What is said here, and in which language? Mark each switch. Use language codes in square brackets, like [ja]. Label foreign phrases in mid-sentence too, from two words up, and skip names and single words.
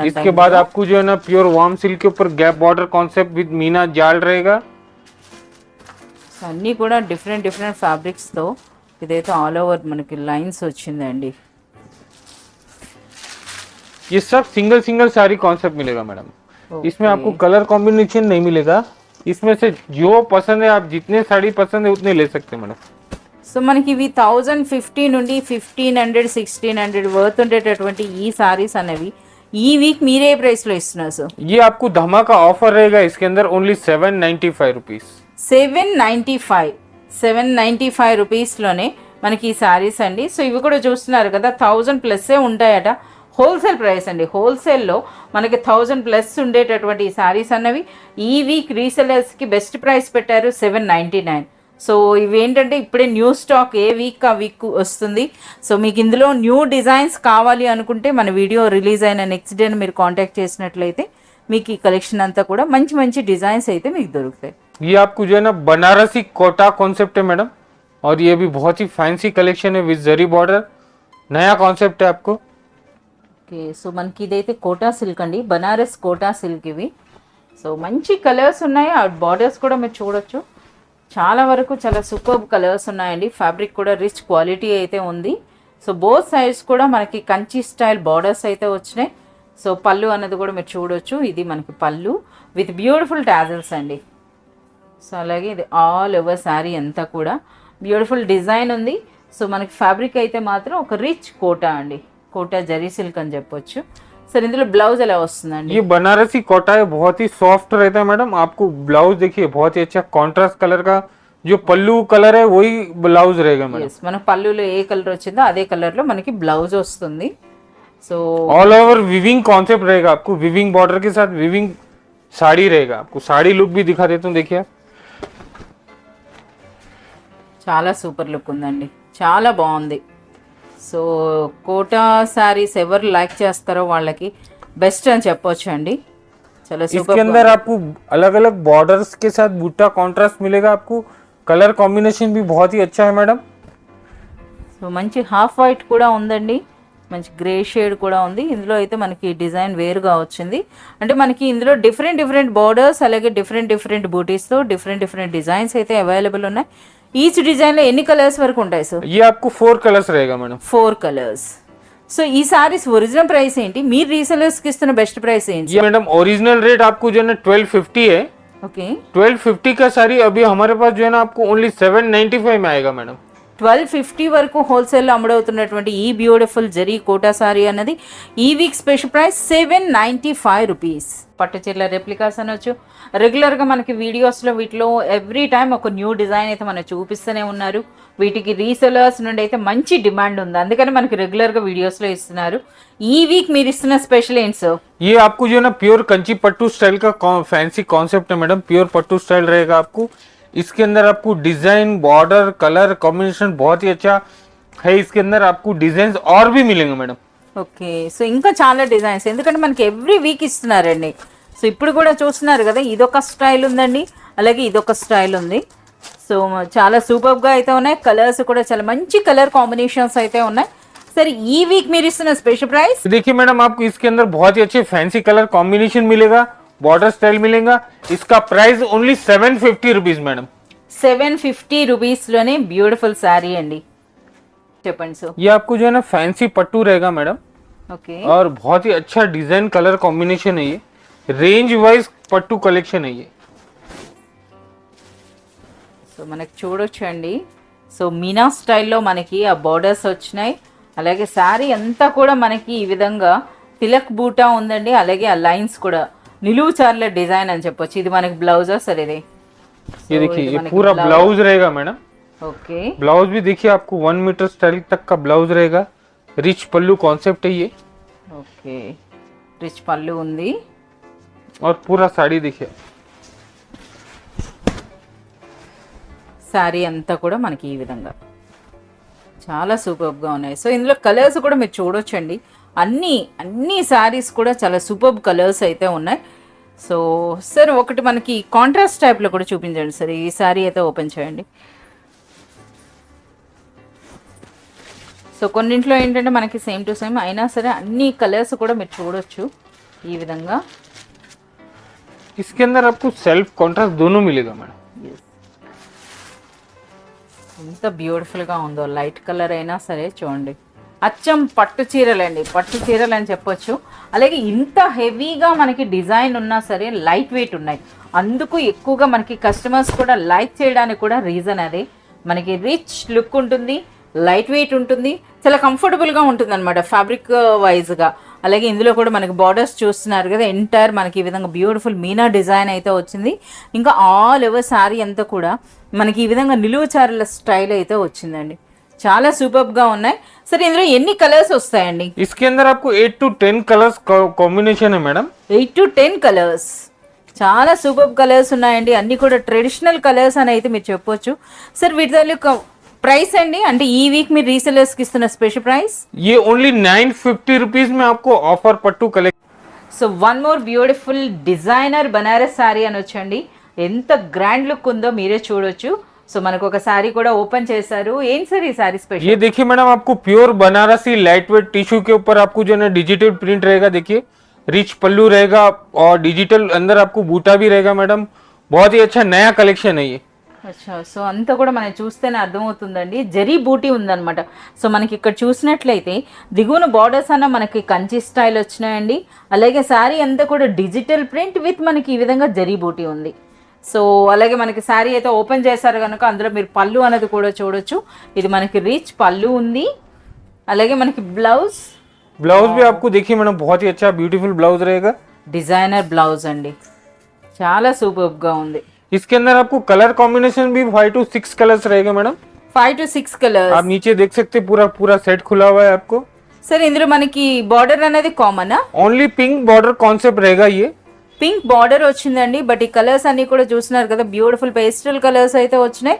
[hi] इसके बाद आपको जो है ना [en] pure warm silk [hi] के ऊपर [en] gap border concept with [hi] मीना जाल रहेगा. [te] సో అన్నీ కూడా [en] different fabrics [te] తో ఇదైతే [en] all over [te] మనకి లైన్స్ వచ్చిందండి. [hi] ये सब सिंगल साड़ी कॉन्सेप्ट मिलेगा मैडम. इसमें आपको [en] colour combination [hi] नहीं मिलेगा. इसमें से जो पसंद है आप जितने साड़ी पसंद है उतने ले सकते हैं मैडम. [te] సో మనకి ఇవి 1050 నుండి 1500 1600 వర్త్ ఉండేటటువంటి ఈ సారీస్ అనేవి ఈ వీక్ మీరే ప్రైస్ లో ఇస్తున్నారు సార్? [hi] ये आपको धमाका ऑफर रहेगा इसके अंदर ओनली 795 रुपीज. [te] 795 రూపీస్లోనే మనకి ఈ సారీస్ అండి. సో ఇవి కూడా చూస్తున్నారు కదా 1000 ప్లస్ ఉంటాయట. హోల్సేల్ ప్రైస్ అండి. హోల్సేల్లో మనకి 1000 ప్లస్ ఉండేటటువంటి ఈ సారీస్ అన్నవి ఈ వీక్ రీసెలర్స్కి [en] best price [te] పెట్టారు 799. సో ఇవేంటంటే ఇప్పుడే [en] new stock, [te] ఏ వీక్ ఆ వీక్ వస్తుంది. సో మీకు ఇందులో [en] new designs [te] కావాలి అనుకుంటే మన వీడియో రిలీజ్ అయిన [en] next day [te] మీరు కాంటాక్ట్ చేసినట్లయితే మీకు ఈ కలెక్షన్ అంతా కూడా మంచి డిజైన్స్ అయితే మీకు దొరుకుతాయి. [hi] ये आपको जो है ना बनारसी कोटा कॉन्सेप्ट है मैडम. और ये भी बहुत ही [en] fancy collection [hi] है विद जरी बॉर्डर. नया कॉन्सेप्ट है आपको. [te] ఓకే. సో మనకి ఇదైతే కోటా సిల్క్ అండి, బనారస్ కోటా సిల్క్ ఇవి. సో మంచి కలర్స్ ఉన్నాయి, ఆ బార్డర్స్ కూడా మీరు చూడొచ్చు. చాలా వరకు చాలా [en] superb colours [te] ఉన్నాయండి. ఫ్యాబ్రిక్ కూడా [en] rich quality [te] అయితే ఉంది. సో [en] both sides [te] కూడా మనకి కంచి [en] style borders [te] అయితే వచ్చినాయి. సో పళ్ళు అన్నది కూడా మీరు చూడొచ్చు. ఇది మనకి పళ్ళు [en] with beautiful tassels [te] అండి. సో అలాగే ఇది [en] all over [te] శారీ అంతా కూడా [en] beautiful design [te] ఉంది. సో మనకి ఫ్యాబ్రిక్ అయితే మాత్రం ఒక రిచ్ కోటా అండి, కోటా జరీ సిల్క్ అని చెప్పొచ్చు. सर इंదులో ब्लाउज ఎలా వస్తుందండి? [hi] ये बनारसी कोटा है, बहुत ही सॉफ्ट रहता है मैडम. आपको ब्लाउज देखिए बहुत ही अच्छा [en] contrast colour [hi] का, जो पल्लू कलर है वही ब्लाउज रहेगा मैडम. [te] yes మన పల్లులో ఏ కలర్ వచ్చిందో అదే కలర్ లో మనకి బ్లౌజ్ వస్తుంది. సో [en] all over weaving concept [hi] रहेगा आपको. [en] weaving border [hi] के साथ विविंग साड़ी रहेगा. आपको साड़ी लुक भी दिखा देता हूँ. देखिए [te] చాలా [en] super look [te] ఉందండి, చాలా బాగుంది. సో కోటా శారీస్ ఎవరు లైక్ చేస్తారో వాళ్ళకి బెస్ట్ అని చెప్పొచ్చు అండి. చాలా [hi] इसके [te] సూపర్. [hi] अंदर आपको अलग अलग बॉर्डर्स के साथ बूटा कॉन्ट्रास्ट मिलेगा. आपको [en] colour combination [hi] भी बहुत ही अच्छा है मैडम. [te] సో మంచి [en] half white [te] కూడా ఉందండి, మంచి [en] grey shade [te] కూడా ఉంది. ఇందులో అయితే మనకి డిజైన్ వేరుగా వచ్చింది. అంటే మనకి ఇందులో [en] different borders [te] అలాగే డిఫరెంట్ బూటీస్తో [en] different designs [te] అయితే అవైలబుల్ ఉన్నాయి. ఈచ్ డిజైన్లో ఎన్ని కలర్స్ వరకు ఉంటాయి సార్? [hi] ये आपको 4 कलर्स रहेगा मैडम. [te] 4 కలర్స్. సో ఈ సారీస్ [en] original price [te] ఏంటి, మీరు రీసెలర్స్కి ఇస్తున్న [en] best price [te] ఏంటి? [hi] ये मैडम [en] original rate [hi] आपको जो है ना 1250 है. [te] ఓకే, [hi] 1250 का साड़ी अभी हमारे पास जो है ना आपको ओनली 795 में आएगा मैडम. [te] 1250 వరకు హోల్సేల్లో అమ్ముడవుతున్నటువంటి ఈ బ్యూటిఫుల్ జరీ కోటా సారీ అన్నది ఈ వీక్ [en] special price [te] 795 రూపీస్. పట్టు చీరల రెప్లికాస్ అనొచ్చు. రెగ్యులర్గా మనకి వీడియోస్లో వీటిలో [en] every time [te] ఒక [en] new design [te] అయితే మనం చూపిస్తూనే ఉన్నారు. వీటికి రీసెలర్స్ నుండి అయితే మంచి డిమాండ్ ఉంది, అందుకని మనకి రెగ్యులర్గా వీడియోస్లో ఇస్తున్నారు. ఈ వీక్ మీరు ఇస్తున్న స్పెషల్ ఏంటి సార్? [hi] ये आपको जो है ना प्योर कंची पट्टू स्टाइल का [en] fancy concept [hi] है मैडम. प्योर पट्टू स्टाइल रहेगा आपको. इसके अंदर आपको डिजाइन, बॉर्डर, [en] colour combination [hi] बहुत ही अच्छा है. इसके अंदर आपको डिजाइन और भी मिलेंगे मैडम. [te] ఓకే, సో ఇంకా చాలా డిజైన్స్, ఎందుకంటే మనకి [en] every week [te] ఇస్తున్నారండి. సో ఇప్పుడు కూడా చూస్తున్నారు కదా, ఇదొక స్టైల్ ఉందండి, అలాగే ఇదొక స్టైల్ ఉంది. సో చాలా సూపర్గా అయితే ఉన్నాయి. కలర్స్ కూడా చాలా మంచి [en] colour combinations [te] అయితే ఉన్నాయి. సరే ఈ వీక్ మీరు ఇస్తున్న [en] special price? [hi] देखिए मैडम आपको इसके अंदर बहुत ही अच्छे [en] fancy colour combination [hi] मिलेगा, [en] border style [hi] मिलेगा. इसका प्राइस ओनली 750 रुपीज मैडम. [te] 750 రూపీస్లోనే బ్యూటిఫుల్ శారీ అండి. చెప్పండి సో. [hi] ये आपको जो है ना फैंसी पट्टू रहेगा मैडम. [te] ఓకే, [hi] और बहुत ही अच्छा [en] design colour combination [hi] है. ये [en] range wise [hi] पट्टू कलेक्शन है ये. [te] సో మనకి చూడొచ్చు అండి. సో మీనా స్టైల్లో మనకి ఆ బార్డర్స్ వచ్చినాయి, అలాగే శారీ అంతా కూడా మనకి ఈ విధంగా తిలక్ బూటా ఉందండి, అలాగే ఆ లైన్స్ కూడా నిలువు చార్ల డిజైన్ అని చెప్పొచ్చు. ఇది మనకి బ్లౌజా సార్? ఇది [hi] ये देखिए ये पूरा ब्लाउज रहेगा मैडम. [te] ఓకే, [hi] ब्लाउज भी देखिए आपको 1 [en] metre style [hi] तक का ब्लाउज रहेगा. रिच पल्लू कॉन्सेप्ट है ये. [te] ఓకే, రిచ్ పళ్ళు ఉంది. [hi] और पूरा साड़ी देखिए. [te] శారీ అంతా కూడా మనకి ఈ విధంగా చాలా సూపర్గా ఉన్నాయి. సో ఇందులో కలర్స్ కూడా మీరు చూడొచ్చండి. అన్ని శారీస్ కూడా చాలా [en] super colours [te] అయితే ఉన్నాయి. సో సార్ ఒకటి మనకి కాంట్రాస్ట్ టైప్లో కూడా చూపించండి సార్. ఈ శారీ అయితే ఓపెన్ చేయండి. సో కొన్నింట్లో ఏంటంటే మనకి [en] same to same [te] అయినా సరే అన్ని కలర్స్ కూడా మీరు చూడొచ్చు ఈ విధంగా. [hi] इसके अंदर आपको [en] self contrast [hi] दोनों मिलेगा मैडम. [te] ఎంత బ్యూటిఫుల్గా ఉందో, [en] light colour [te] అయినా సరే చూడండి, అచ్చం పట్టు చీరలండి, పట్టు చీరలు అని చెప్పొచ్చు. అలాగే ఇంత హెవీగా మనకి డిజైన్ ఉన్నా సరే [en] light weight [te] ఉన్నాయి, అందుకు ఎక్కువగా మనకి కస్టమర్స్ కూడా లైక్ చేయడానికి కూడా రీజన్ అదే. మనకి [en] rich look [te] ఉంటుంది, [en] light weight [te] ఉంటుంది, చాలా కంఫర్టబుల్గా ఉంటుంది అనమాట ఫ్యాబ్రిక్ వైజ్గా. అలాగే ఇందులో కూడా మనకి బార్డర్స్ చూస్తున్నారు కదా, ఎంటైర్ మనకి ఈ విధంగా బ్యూటిఫుల్ మీనా డిజైన్ అయితే వచ్చింది. ఇంకా [en] all over [te] శారీ అంతా కూడా మనకి ఈ విధంగా నిలువు చారుల స్టైల్ అయితే వచ్చిందండి. చాలా సూపర్గా ఉన్నాయి. సరే ఇందులో ఎన్ని కలర్స్ వస్తాయండి? [hi] इसके अंदर आपको 8 to 10 [en] colours combination [hi] है मैडम. [te] 8 to 10 కలర్స్, చాలా [en] super colours [te] ఉన్నాయండి. అన్ని కూడా [en] traditional colours [te] అని అయితే మీరు చెప్పొచ్చు. సార్ వీటి తాలూకా ప్రైస్ అండి, అంటే ఈ వీక్ మీరు రీసెలర్స్కి ఇస్తున్న [en] special price? [hi] ये ओनली 950 रुपीज में आपको ऑफर पट्टू कलेक्शन. [te] సో [en] one more beautiful designer [te] బనారస్ శారీ అని వచ్చండి. ఎంత [en] grand look [te] ఉందో మీరే చూడొచ్చు. సో మనకు ఒక శారీ కూడా ఓపెన్ చేశారు. ఏం సార్ ఈ శారీ స్పెషల్? [hi] ये देखिए मैडम आपको प्योर बनारसी [en] light weight tissue [hi] के ऊपर आपको जो है ना [en] digital print [hi] रहेगा. देखिए रिच पल्लू रहेगा और डिजिटल अंदर आपको बूटा भी रहेगा मैडम. बहुत ही अच्छा नया कलेक्शन है ये. [te] అచ్చా, సో అంతా కూడా మనం చూస్తేనే అర్థమవుతుందండి, జరీ బూటీ ఉందన్నమాట. సో మనకి ఇక్కడ చూసినట్లయితే దిగువన బార్డర్స్ అన్న మనకి కంచి స్టైల్ వచ్చినాయండి. అలాగే శారీ అంతా కూడా [en] digital print with [te] మనకి ఈ విధంగా జరీ బూటీ ఉంది. సో అలాగే మనకి శారీ అయితే ఓపెన్ చేశారు కనుక అందులో మీరు పళ్ళు అనేది కూడా చూడొచ్చు. ఇది మనకి రిచ్ పళ్ళు ఉంది, అలాగే మనకి బ్లౌజ్ [hi] भी आपको देखिए मैडम बहुत ही अच्छा [en] beautiful blouse [hi] रहेगा. [en] designer blouse [te] అండి, చాలా సూపర్గా ఉంది. [hi] इसके अंदर आपको [en] colour combination [hi] भी 5 to 6 कलर्स रहेगा मैडम. [te] 5 to 6 కలర్స్. [hi] आप नीचे देख सकते हैं पूरा सेट खुला हुआ है आपको. [te] సరే ఇందులో మనకి బార్డర్ అనేది కామనా? [en] only pink border concept [hi] रहेगा ये. [en] pink border [te] వచ్చిందండి. బట్ ఈ కలర్స్ అన్ని కూడా చూస్తున్నారు కదా, [en] beautiful pastel colours [te] అయితే వచ్చినాయి.